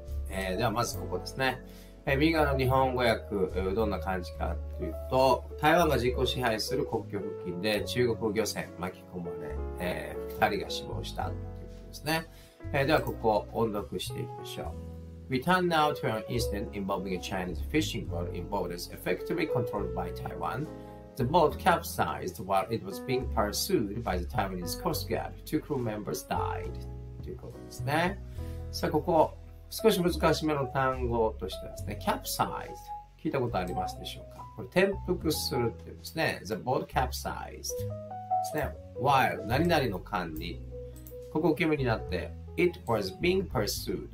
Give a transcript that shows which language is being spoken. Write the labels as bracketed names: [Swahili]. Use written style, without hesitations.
[Japanese] ではまずここですね。右側の日本語訳、どんな感じかというと、台湾が自己支配する国境付近で中国漁船巻き込まれ、2人が死亡したということですね。ではここを音読していきましょう。 [English] We turn now to an incident involving a Chinese fishing boat in waters effectively controlled by Taiwan. The boat capsized while it was being pursued by the Taiwanese Coast Guard. Two crew members died. [Japanese] ということですね。さあ、ここ、少し難しめの単語としてはですね、capsized。聞いたことありますでしょうか？これ、転覆するっていうんですね。 [English] The boat capsized。 [Japanese] ですね。 while 何々の間に、ここ決めになって、 [English] It was being pursued.